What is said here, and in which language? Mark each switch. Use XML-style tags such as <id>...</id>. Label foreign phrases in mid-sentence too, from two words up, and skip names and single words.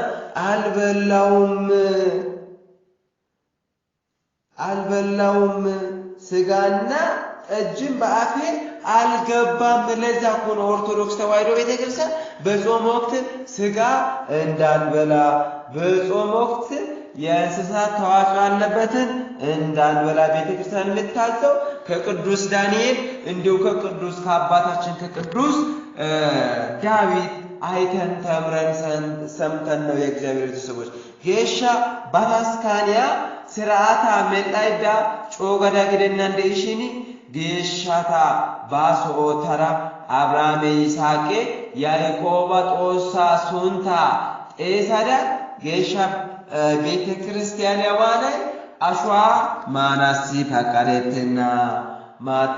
<am>አልበላውም ስጋና ጠጅም በአፌ አልገባም ለዛ ሆኖ ኦርቶዶክስ ተዋሕዶ ቤተክርስቲያን በጾም ወቅት ስጋ እንዳንበላ በጾም ወቅት የእንስሳት ተዋጽኦ ያለበትን እንዳንበላ ቤተክርስቲያን ልታዘው ከቅዱስ ዳንኤል እንዲሁ ከቅዱስ ከአባታችን ከቅዱስ ዳዊት አይተን ተምረን ሰምተን ነው የእግዚአብሔር ቤተሰቦች</am> <wal>ጌሻ ባታስካንያ ስርዓታ መጣይዳ ጮገዳ ግደና እንደይሽኒ ጌሻታ ባሶተራ አብርሃም ይስሐቅ ያዕቆብ ጦሳ ሱንታ ጤሳዳ ጌሻ ቤተ ክርስቲያን ያዋለ አሽዋ ማናሲ ፈቀደተና ማታ</wal>